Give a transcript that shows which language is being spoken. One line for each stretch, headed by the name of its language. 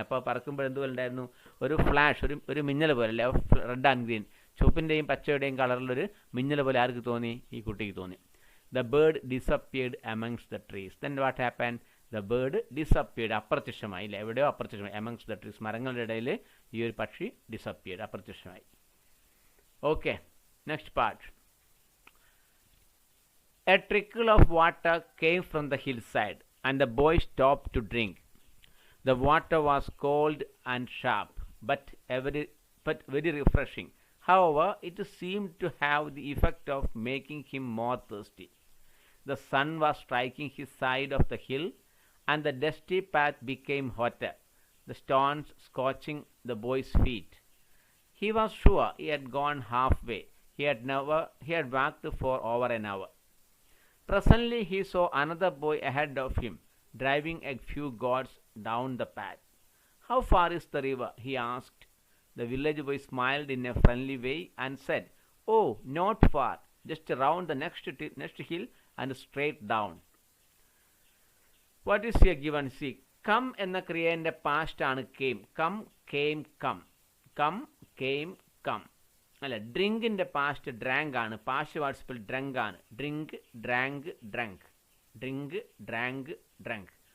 Malayalam: അപ്പോൾ പറക്കുമ്പോൾ എന്തുപോലെ ഉണ്ടായിരുന്നു? ഒരു ഫ്ലാഷ്, ഒരു മിന്നൽ പോലെ, അല്ലേ,
English: red and green,
Malayalam: ചുവപ്പിൻ്റെയും പച്ചയുടെയും കളറിലൊരു മിന്നൽ പോലെ ആർക്ക് തോന്നി? ഈ കുട്ടിക്ക് തോന്നി.
English: The bird disappeared amongst the trees. Then what happen? The bird disappeared,
Malayalam: അപ്രത്യക്ഷമായി, അല്ലേ, എവിടെയോ അപ്രത്യക്ഷമായി.
English: amongst the trees,
Malayalam: മരങ്ങളുടെ ഇടയിൽ ഈ ഒരു പക്ഷി ഡിസപ്പിയർഡ്, അപ്രത്യക്ഷമായി.
English: Okay, next part. A trickle of water came from the hillside, and the boy stopped to drink. The water was cold and sharp, but very refreshing. However, it seemed to have the effect of making him more thirsty. The sun was striking his side of the hill, and the dusty path became hotter, the stones scorching the boy's feet. He was sure he had gone halfway. He had walked for over an hour. Presently he saw another boy ahead of him, driving a few goats down the path. How far is the river? He asked. The village boy smiled in a friendly way and said, Oh, not far, just around the next hill and straight down. What is here given?
Malayalam: See, come എന്ന ക്രിയേൻ്റെ past ആണ് came.
English: Come, came, come. Come, came, come.
Malayalam: അല്ല, ഡ്രിങ്കിൻ്റെ past drank ആണ്. Past participle drunk ആണ്.
English: Drink, drank, drunk. Drink, drank, drunk.